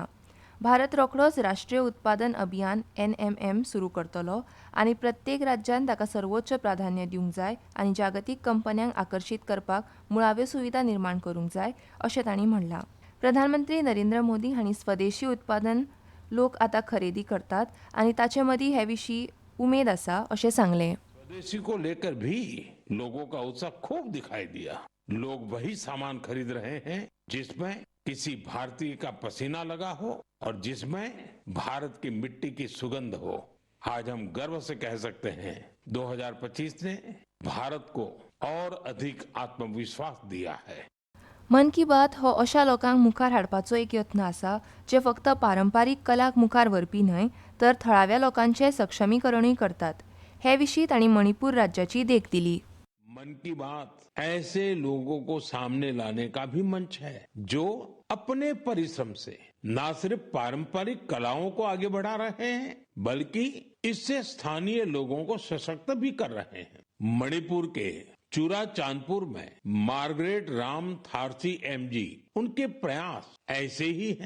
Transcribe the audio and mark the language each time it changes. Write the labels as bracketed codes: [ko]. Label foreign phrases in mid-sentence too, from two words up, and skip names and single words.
[kok] भारत रोखडोच राष्ट्रीय उत्पादन अभियान NMM सुरू करतलो आनी प्रत्येक राज्यान ताका सर्वोच्च प्राधान्य दिवंक जाय आनी जागतीक कंपन्यांक आकर्शीत करपाक मुळाव्यो सुविधा निर्माण करूंक जाय अशें तांणी म्हणलां. प्रधानमंत्री नरेंद्र मोदी हांणी स्वदेशी उत्पादन लोक आतां खरेदी करतात आनी ताचे मदीं हे विशीं उमेद आसा अशें सांगलें. [hi] स्वदेशी को लेकर भी लोगों का उत्साह खूब दिखाई दिया. लोग वही सामान खरीद रहे हैं जिसमें किसी भारतीय का पसीना लगा हो और जिसमें भारत की मिट्टी की सुगंध हो. आज हम गर्व से कह सकते हैं 2025 ने भारत को और अधिक आत्मविश्वास दिया है. [kok] मन की बात हो अशा लोकांक मुखार हाडपाचो एक यत्न आसा जे फक्त पारंपारीक कलाक मुखार व्हरपी न्हय तर थळाव्या लोकांचें सक्षमीकरणूय करतात. हे विशीं तांणी मणिपूर राज्याची देख दिली. [hi] मन की बात ऐसे लोगों को सामने लाने का भी मंच है जो अपने परिश्रम से न सिर्फ पारंपरिक कलाओं को आगे बढ़ा रहे हैं बल्कि इससे स्थानीय लोगों को सशक्त भी कर रहे हैं. मणिपुर के चूरा चांदपुर में मार्गरेट राम थारसी MG, उनके प्रयास ऐसे ही हैं.